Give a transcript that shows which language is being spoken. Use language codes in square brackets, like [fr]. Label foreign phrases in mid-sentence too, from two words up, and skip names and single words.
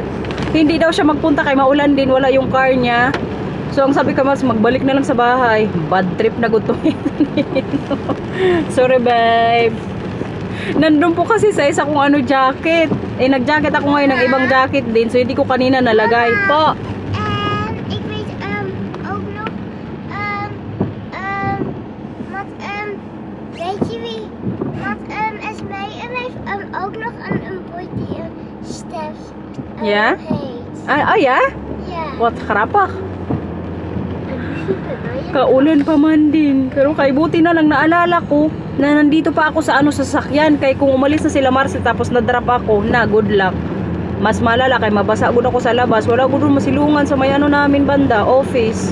[tl] Hindi daw siya magpunta kay maulan din. Wala yung car niya. So ang sabi ko mas magbalik na lang sa bahay. [en] Bad trip [tl] na gusto. [en] Sorry babe. [tl] Nandun po kasi sa isa kong jacket. Nag-jacket ako ngayon ng ibang jacket din. So hindi ko kanina nalagay po. [nl] Ik weet ook nog weet je wie Esme heeft ook nog een boy die Stef [en] Yeah? [nl] heet. [en] Yeah? [nl] Ja. What grappig. [tl] Kaulan pa man din. Pero kay buti na lang naalala ko na nandito pa ako sa sasakyan. Kay kung umalis na sila Marcel tapos na-drop ako, [en] good luck. [tl] Mas malala kay mabasa gud ako sa labas. Wala gud masilungan sa may namin banda, office.